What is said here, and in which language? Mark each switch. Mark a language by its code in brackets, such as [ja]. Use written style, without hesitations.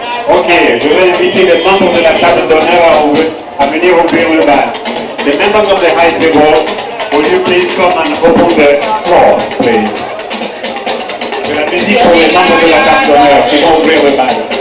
[fr] Ok, je vais inviter les membres de la table d'honneur à venir ouvrir le bal. [en] The members of the high table, will you please come and open the floor, please? [fr] De la musique pour les membres de la table d'honneur qui vont ouvrir le bal.